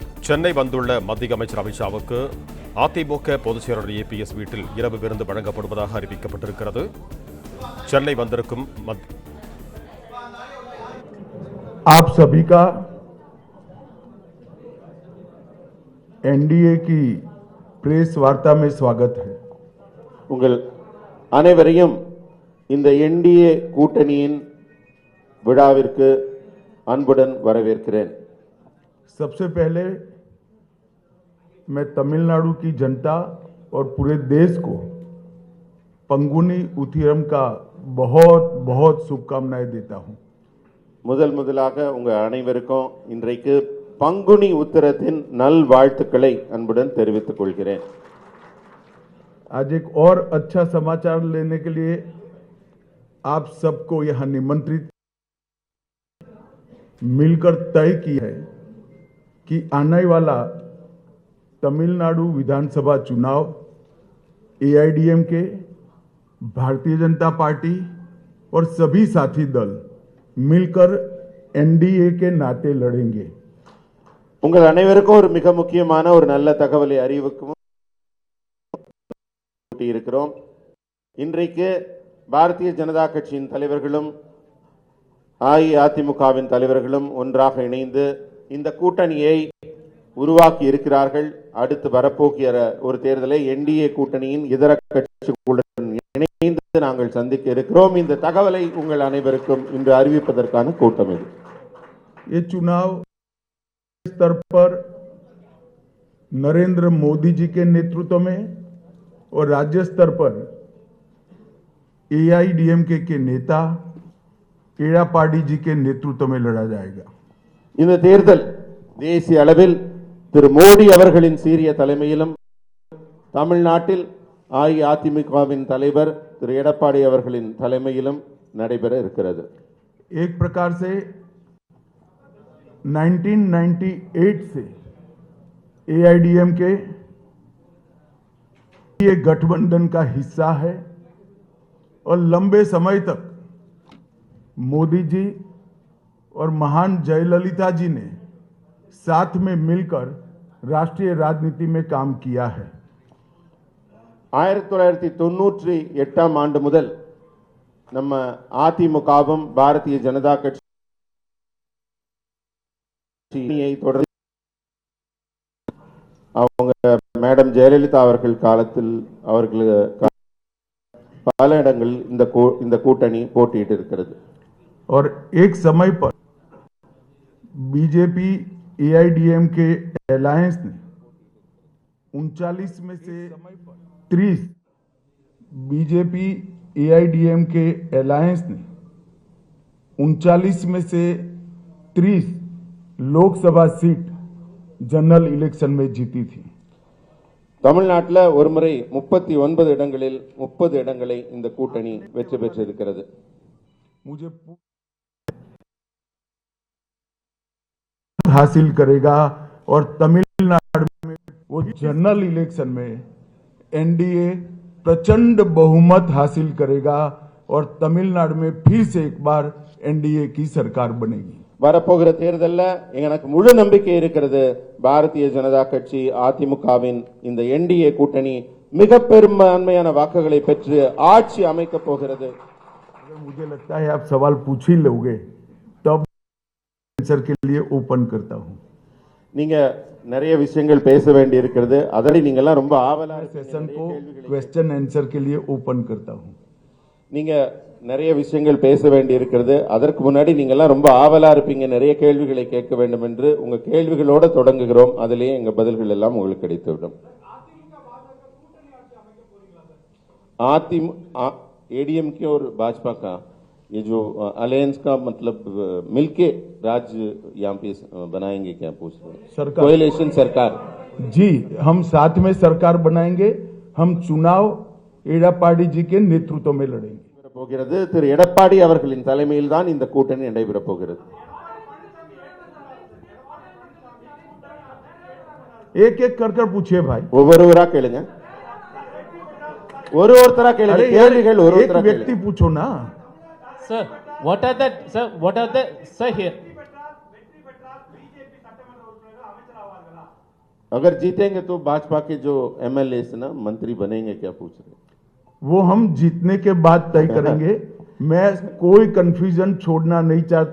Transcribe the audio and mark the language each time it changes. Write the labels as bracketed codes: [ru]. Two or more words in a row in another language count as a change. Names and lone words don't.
[ta] சென்னை வந்துள்ள மத்திய அமைச்சர் அமித்ஷாவுக்கு அதிமுக பொதுச் செயலாளர் ஏபிஎஸ் வீட்டில் இரவு விருந்து வழங்கப்படுவதாக அறிவிக்கப்பட்டிருக்கிறது. சென்னை வந்திருக்கும் [hi] आप सभी का एनडीए की प्रेस वार्ता में स्वागत है. [ta] உங்கள் அனைவரையும் இந்த என்டிஏ கூட்டணியின் விழாவிற்கு அன்புடன் வரவேற்கிறேன். [hi] सबसे पहले मैं तमिलनाडु की जनता और पूरे देश को पंगुनी उथिरम का बहुत बहुत शुभकामनाएं देता हूं. [ta] முதலாக உங்கள் அனைவருக்கும் இன்றைக்கு பங்குனி உத்திரத்தின் நல்வாழ்த்துக்களை அன்புடன் தெரிவித்துக் கொள்கிறேன். [hi] आज एक और अच्छा समाचार लेने के लिए आप सबको यहां निमंत्रित मिलकर तय की है कि आने वाला तमिलनाडु विधानसभा चुनाव एआईडीएमके, भारतीय जनता पार्टी और सभी साथी दल मिलकर एनडीए के नाते लड़ेंगे. [ta] உங்கள் அனைவருக்கும் ஒரு மிக முக்கியமான ஒரு நல்ல தகவலை அறிவிக்கும் இருக்கிறோம். இன்றைக்கு பாரதிய ஜனதா கட்சியின் தலைவர்களும் அஇஅதிமுகவின் தலைவர்களும் ஒன்றாக இணைந்து இந்த கூட்டணியை உருவாக்கி இருக்கிறார்கள். அடுத்து வரப்போகிற ஒரு தேர்தலை என்டிஏ கூட்டணியின் இதர கட்சிகளுடன் இணைந்து நாங்கள் சந்திக்க இருக்கிறோம். இந்த தகவலை உங்கள் அனைவருக்கும் இன்று அறிவிப்பதற்கான கூட்டம் இது. [hi] ये चुनाव स्तर पर नरेंद्र मोदी जी के नेतृत्व में और राज्य स्तर पर एआईडीएमके के नेता एड़ापाडी जी के नेतृत्व में लड़ा जाएगा. [ta] இந்த தேர்தல் தேசிய அளவில் திரு மோடி அவர்களின் சீரிய தலைமையிலும் தமிழ்நாட்டில் அஇஅதிமுகவின் தலைவர் திரு எடப்பாடி அவர்களின் தலைமையிலும் நடைபெற இருக்கிறது. [hi] एक प्रकार से 1998 से एआईडीएमके ये गठबंधन का हिस्सा है और लंबे समय तक मोदी जी और महान जयललिता जी ने साथ में मिलकर राष्ट्रीय राजनीति में काम किया है. [ta] 1998 ஆண்டு முதல் நம்ம அதிமுகவும் பாரதிய ஜனதா கட்சியை தொடர்ந்து அவங்க மேடம் ஜெயலலிதா அவர்கள் காலத்தில் அவர்கள் பல இடங்களில் இந்த கூட்டணி போட்டியிட்டு இருக்கிறது. [hi] और एक समय पर बीजेपी एआईडीएम के अलायंस ने 39 में से 30 बीजेपी एआईडीएम के अलायंस ने 39 में से 30 लोकसभा सीट [en] general election [hi] में जीती थी. [ta] தமிழ்நாட்டில் ஒரு முறை 39 இடங்களில் 30 இடங்களை இந்த கூட்டணி வெற்றி பெற்றிருக்கிறது. [hi] मुझे हासिल करेगा और तमिलनाडु में वो [en] general election [hi] में एनडीए प्रचंड बहुमत हासिल करेगा और तमिलनाडु में फिर से एक बार एनडीए की सरकार बनेगी. [ta] வரப்போகிற தேர்தலில் எனக்கு முழு நம்பிக்கை இருக்கிறது. பாரதிய ஜனதா கட்சி அதிமுகவின் இந்த என்டிஏ கூட்டணி மிக பெரும்பான்மையான வாக்குகளை பெற்று ஆட்சி அமைக்க போகிறது. [hi] मुझे लगता है आप सवाल पूछ ही लोगे तब आंसर के लिए ओपन करता हूं. [ta] நீங்க நிறைய விஷயங்கள் பேச வேண்டி இருக்கிறது. அதனை நீங்க எல்லாம் ரொம்ப ஆவலா [hi] सेशन को [en] question answer [hi] के लिए ओपन करता हूं. [ta] நீங்க நிறைய விஷயங்கள் பேச வேண்டி இருக்கிறது. அதற்கு முன்னாடி நீங்க எல்லாம் ரொம்ப ஆவலா இருப்பீங்க, நிறைய கேள்விகளை கேட்க வேண்டும் என்று. உங்க கேள்விகளோட தொடங்குகிறோம். அதிலேயே எங்க பதில்கள் எல்லாம் உங்களுக்கு கிடைத்துவிடும். [hi] एडीएमके और भाजपा का ये जो अलायंस का मतलब मिलके राज्य यहाँ पे बनाएंगे क्या पूछ रहे हैं? सरकार, कोएलिशन सरकार. जी, हम साथ में सरकार बनाएंगे. हम चुनाव एड़ापाडी जी के नेतृत्व में लड़ेंगे. [ta] போகிறது திரு எடப்பாடி அவர்களின் தலைமையில் தான் இந்த கூட்டணி நடைபெற போகிறது. [hi] एक एक कर पूछिए भाई. [ta] ஒவ்வொருவரா கேளுங்க. ஒருத்தரா கேளுங்க. கேள்விகள் [hi] एक व्यक्ति पूछो ना. [en] Sir, what are the sir here? [hi] अगर जीतेंगे तो भाजपा के जो एमएलए ना मंत्री बनेंगे क्या पूछ रहे हैं? वो हम जीतने के बाद तय करेंगे। मैं कोई कंफ्यूजन छोड़ना नहीं चाहता।